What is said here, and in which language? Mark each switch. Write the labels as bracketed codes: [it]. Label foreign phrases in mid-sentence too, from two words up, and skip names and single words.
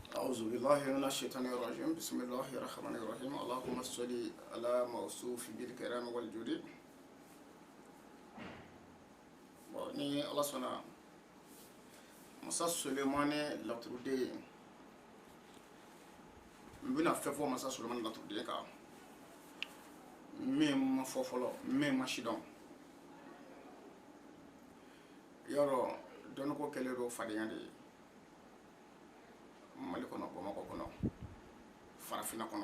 [ar] أعوذ بالله من الشيطان الرجيم بسم الله الرحمن الرحيم اللهم صل على موصوف بالكرام والجود [bm] ni Allah sɔnna masa Sulemani laturuden n bɛna fɛn fɔ masa Sulemani laturuden kan min ma fɔ fɔlɔ min ma sidɔn yɔrɔ dɔnniko kɛlen don fadenya de ye Mali kɔnɔ Bamakɔ kɔnɔ farafinna kɔnɔ